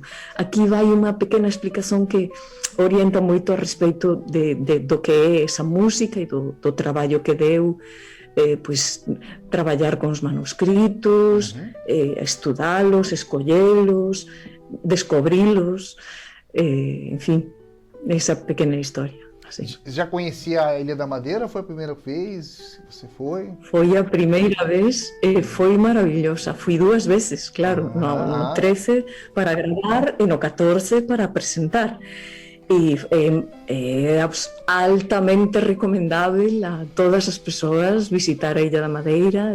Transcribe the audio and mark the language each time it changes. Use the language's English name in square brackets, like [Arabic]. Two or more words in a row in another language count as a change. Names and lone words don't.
[Galician] Aquí vai unha pequena explicación que orienta moito a respeito do que é esa música e do traballo que deu, pois, traballar con os manuscritos, estudalos, escollelos, descobrilos, en fin, esa pequena historia. [Portuguese] Assim. Já conhecia a Ilha da Madeira? Foi a primeira vez? Você foi? [Galician] Foi a primeira vez e foi maravillosa. Fui 2 veces, claro, no 13 para gravar e no 14 para presentar. E é altamente recomendável a todas as persoas visitar a Ilha da Madeira.